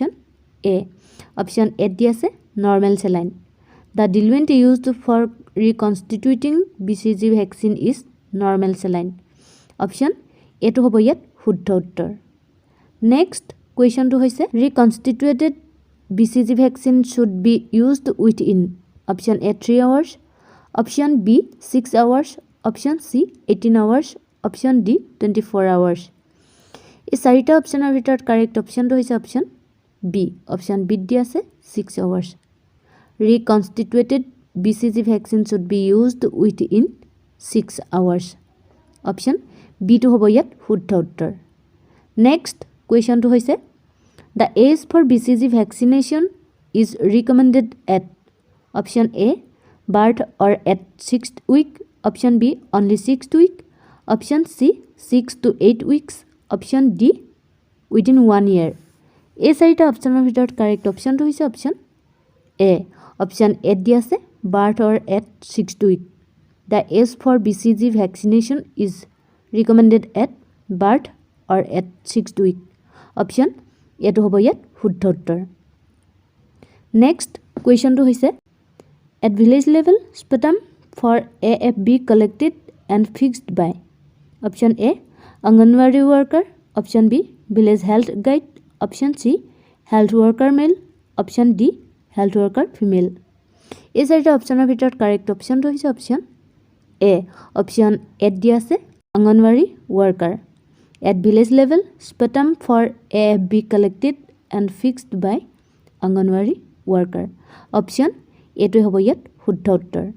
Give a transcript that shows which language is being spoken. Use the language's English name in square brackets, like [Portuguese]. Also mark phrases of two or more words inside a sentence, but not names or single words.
[English] option A [Assamese] দি আছে [English] normal saline the diluent used for reconstituting BCG vaccine is normal saline option Aটো [Assamese] হ'ব ইয়াত শুদ্ধ উত্তৰ [English] next questionটো হৈছে reconstituted BCG vaccine should be used within option A 3 hours option B 6 hours option C 18 hours option D 24 hours [Assamese] এই চাৰিটা অপশ্যনৰ ভিতৰত [English] correct optionটো হৈছে option B option B [Assamese] দি আছে [English] 6 hours reconstituted BCG vaccine should be used within 6 hours option B to [Assamese] হ'ব ইয়াত শুদ্ধ উত্তৰ [English] next question to হৈছে the age for BCG vaccination is recommended at option A birth or at 6th week option B only 6th week option C 6 to 8 weeks option D within 1 year [Assamese] এই চাৰিটা অপশ্যনৰ ভিতৰত [English] correct optionটো হৈছে option A option A [Assamese] দি আছে [English] birth or at 6th week the age for BCG vaccination is recommended at birth or at 6th week option এটো [Assamese] হ'ব ইয়াত শুদ্ধ উত্তৰ [English] next question to হৈছে at village level sputum for AFB collected and fixed by option A Anganwadi worker option B village health guide option C health worker male option D health worker female [Assamese] এই চাৰিটা অপশ্যনৰ ভিতৰত [English] correct optionটো হৈছে option A option A [Assamese] দি আছে [English] Anganwadi worker at village level sputum for AFB collected and fixed by Anganwadi worker option Aটোৱে [Assamese] হ'ব ইয়াত শুদ্ধ উত্তৰ